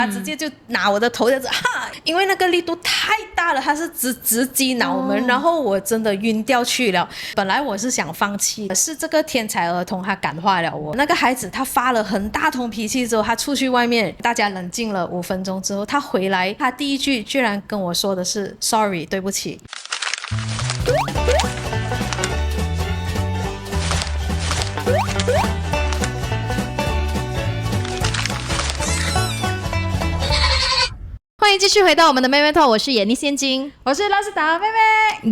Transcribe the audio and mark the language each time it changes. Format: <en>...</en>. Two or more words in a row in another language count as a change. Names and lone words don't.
<zh>他直接就拿我的頭這樣子因為那個力度太大了，他是直擊腦門，然後我真的暈掉去了。本來我是想放棄，是這個天才兒童他感化了我。那個孩子他發了很大通脾氣之後，他出去外面，大家冷靜了5分鐘之後，他回來，他第一句居然跟我說的是 sorry 對不起。歡迎繼續回到我們的妹妹頭，我是眼力現金，我是拉斯達妹妹，</zh>